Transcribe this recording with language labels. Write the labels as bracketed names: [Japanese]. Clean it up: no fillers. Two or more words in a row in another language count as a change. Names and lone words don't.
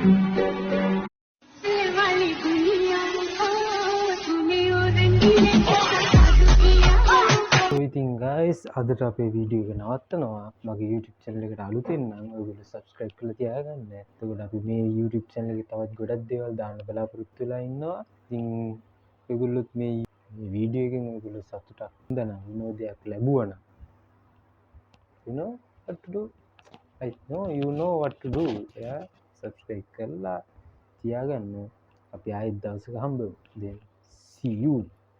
[Sinhala] So ඉතින් guys අදට අපේ වීඩියෝ එක නවත්තනවා. මගේ YouTube channel එකට අලුතෙන් නම් ඔයගොල්ලෝ subscribe කරලා තියාගන්න. එතකොට අපි මේ YouTube channel එකේ තවත් ගොඩක් දේවල් දාන්න බලාපොරොත්තු වෙලා ඉන්නවා. ඉතින් ඔයගොල්ලොත් මේ වීඩියෝ එකෙන් ඔයගොල්ලෝ සතුටක් හොඳනම් විනෝදයක් ලැබුවා නම් [English] you know what to do. I know you know what to do. Yeah, [Sinhala] subscribe කරලා තියාගන්න. අපි ආයෙත් දවසක හම්බෙමු. [English] Then see you.